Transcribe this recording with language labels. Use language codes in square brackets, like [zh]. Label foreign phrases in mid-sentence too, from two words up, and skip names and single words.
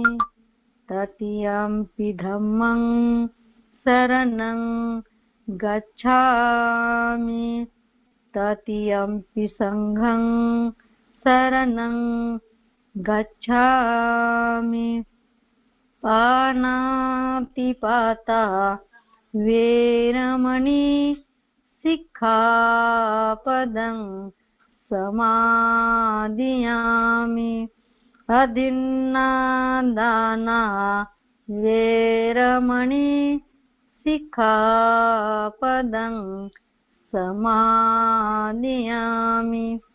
[pi] तृतीयंपि धम्मं शरणं गच्छामि. तृतीयंपि संघं शरणं गच्छामि. पानातिपाता वेरमणि सिक्खापदं समादियामि. अदिन्नादाना वेरमणि सिक्खापदं समादियामि.